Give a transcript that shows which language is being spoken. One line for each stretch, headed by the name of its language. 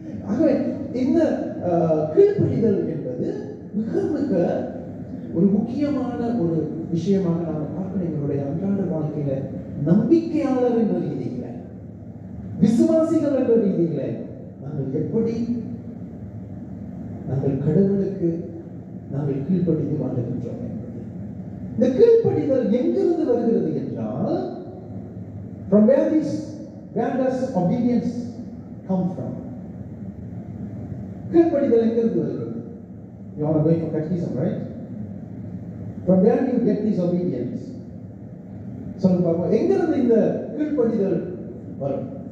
Tamil: ஆகவே இந்த கீழ்ப்படிதல் என்பது மிக மிக ஒரு முக்கியமான ஒரு விஷயமாக நாம் பார்க்கணும். எங்களுடைய அன்றாட வாழ்க்கையில நம்பிக்கையாளர் என்ற ரீதியில, விசுவாசிகள் என்ற ரீதியில நாங்கள் எப்படி நாங்கள் கடவுளுக்கு நாங்கள் கீழ்ப்படிந்து வாழ்கின்றோம். இந்த கீழ்ப்படிதல் எங்கிருந்து வருகிறது என்றால்,
English: from where does obedience come from?
Tamil: கீழ்ப்படிதல் எங்கிருந்து வருகிறது?
English: You are going for catechism, right? From where do you get this obedience?
Tamil: சொல்லுங்க பாப்போம், எங்கிருந்து இந்த கீழ்ப்படிதல் வரும்?